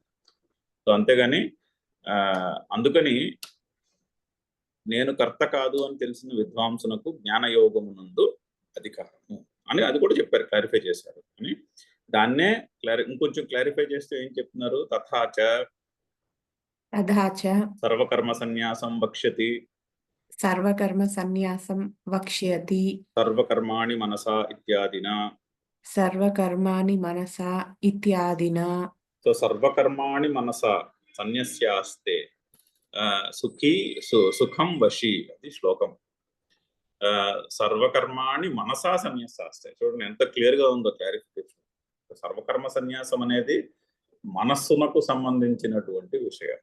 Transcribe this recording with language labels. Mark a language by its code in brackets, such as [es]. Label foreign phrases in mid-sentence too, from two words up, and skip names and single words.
[te] సో అంతేగాని అందుకని నేను కర్త కాదు అని తెలిసిన విద్వాంసునకు జ్ఞానయోగమునందు అధికారము అని అది కూడా చెప్పారు, క్లారిఫై చేశారు. అని దాన్నే ఇంకొంచెం క్లారిఫై చేస్తే ఏం చెప్తున్నారు? [sa] తథాచ तथा च सर्वकर्म सन्यासं वक्ष्यति सर्वकर्म संन्यासं वक्ष्यति सर्वकर्माणि मनसा इत्यादिन. सर्वकर्माणि मनसा इत्यादिना. సో सर्वकर्माणि मनसा सन्यस्यास्ते सुखं वशि, [te] అది శ్లోకం. [sa] सर्वकर्माणि मनसा सन्यासास्ते. [te] చూడండి ఎంత క్లియర్ గా ఉందో క్లారిఫికేషన్. సర్వకర్మ సన్యాసం అనేది మనస్సునకు సంబంధించినటువంటి విషయం.